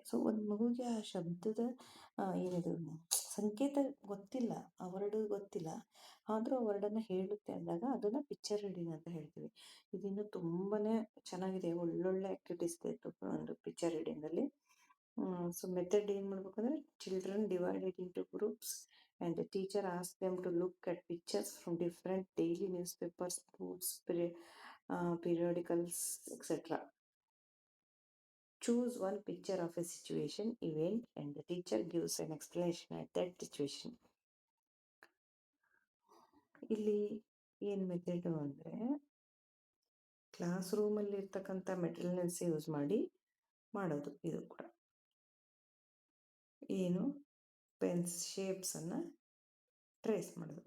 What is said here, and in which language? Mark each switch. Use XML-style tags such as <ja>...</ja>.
<kn>So ಒಂದು ಮಗುವಿಗೆ ಆ ಶಬ್ದದ ಏನಿದು ಸಂಕೇತ ಗೊತ್ತಿಲ್ಲ, ಆ ವರ್ಡ್ ಗೊತ್ತಿಲ್ಲ, ಆದರೂ ಆ ವರ್ಡನ್ನು ಹೇಳುತ್ತೆ ಅಂದಾಗ ಅದನ್ನು ಪಿಕ್ಚರ್ ರೀಡಿಂಗ್ ಅಂತ ಹೇಳ್ತೀವಿ. ಇದಿನ್ನು ತುಂಬಾ ಚೆನ್ನಾಗಿದೆ, ಒಳ್ಳೊಳ್ಳೆ ಆ್ಯಕ್ಟಿವಿಟೀಸ್ ಇದೆ ಒಂದು ಪಿಕ್ಚರ್ ರೀಡಿಂಗಲ್ಲಿ. ಸೊ ಮೆಥಡ್ ಏನು ಮಾಡಬೇಕಂದ್ರೆ,</kn> <en>Children divided into groups and the teacher asked them to look at pictures from different daily newspapers, books, periodicals, etc. Choose one picture of a situation, event, and the teacher gives an explanation at that situation.</en> <kn>ಇಲ್ಲಿ ಏನು method ಅಂದರೆ, class ರೂಮಲ್ಲಿ ಇರ್ತಕ್ಕಂಥ materials use ಮಾಡಿ ಮಾಡೋದು. ಇದು ಕೂಡ ಏನು ಪೆನ್ಸ್ ಶೇಪ್ಸನ್ನು ಟ್ರೇಸ್ ಮಾಡೋದು.</kn>